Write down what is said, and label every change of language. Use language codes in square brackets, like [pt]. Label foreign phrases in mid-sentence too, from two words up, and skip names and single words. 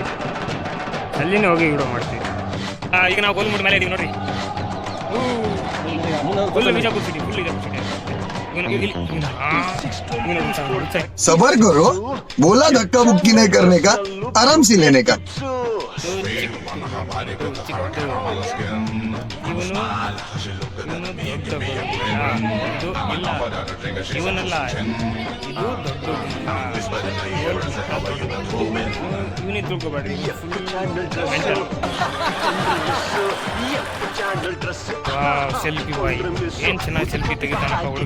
[kn] ಅಲ್ಲಿನೇ ಹೋಗಿ ವಿಡಿಯೋ ಮಾಡ್ತೀವಿ. ಈಗ ನಾವು ಗೋಲ್ಮುಟ್ ಮೇಲೆ ಇದೀವಿ ನೋಡ್ರಿ. [en] Full Bijapur city, full Bijapur city. [hi] सबर करो, बोला धक्का मुक्की नहीं करने का, आराम से लेने का. [kn] ಇವನಲ್ಲ, ಇವನೇ ತಿಳ್ಕೊಬೇಡ್ರಿ. [en] selfie boy [kn] ಏನ್ ಚೆನ್ನಾಗಿ ಸೆಲ್ಫಿ ತೆಗಿತಾನಪ್ಪ ಹುಡುಗ.